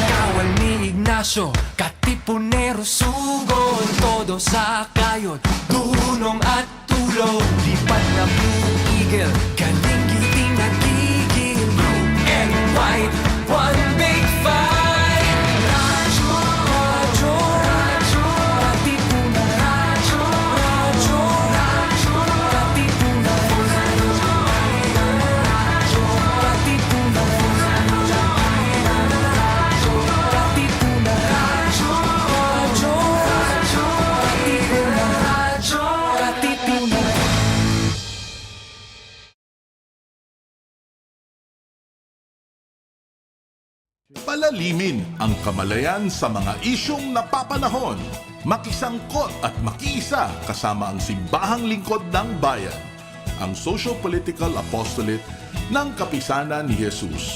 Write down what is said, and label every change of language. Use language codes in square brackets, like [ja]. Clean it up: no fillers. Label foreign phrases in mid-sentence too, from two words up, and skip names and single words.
[tl] Kawal ni Ignacio, Katipunero, sugod, todo sa kayod, dunong at tulog. Lipat na Blue Eagle, kaning giting nagigil. [en] Blue and white, one big fight. [tl] Radyo, Radyo, Radyo, Katipunan, Radyo, Radyo, Radyo, Katipunan, Radyo, Radyo, Katipunan, Radyo, Katipunan, Radyo, Radyo, Radyo, Katipunan, Radyo, Katipunan. Palalimin ang kamalayan sa mga isyong napapanahon. Makisangkot at makiisa kasama ang Simbahang Lingkod ng Bayan, ang [en] socio-political apostolate [tl] ng Kapisanan ni Jesus.